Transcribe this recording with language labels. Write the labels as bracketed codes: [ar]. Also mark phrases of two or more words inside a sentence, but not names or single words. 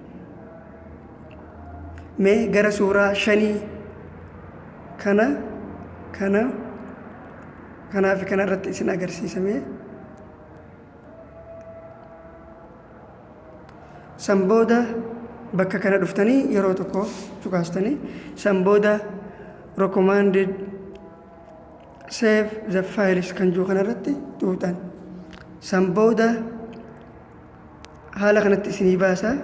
[om] Mee gara suuraa 5 kanaa fi kana irratti isin agarsiisa. Mee sanbooda bakka kana dhuftanii yeroo tokko cuqaastanii sanbooda [en] recommended save the files [om] kan jiru kanarratti tuutan sanbooda haala kanatti isinii baasa.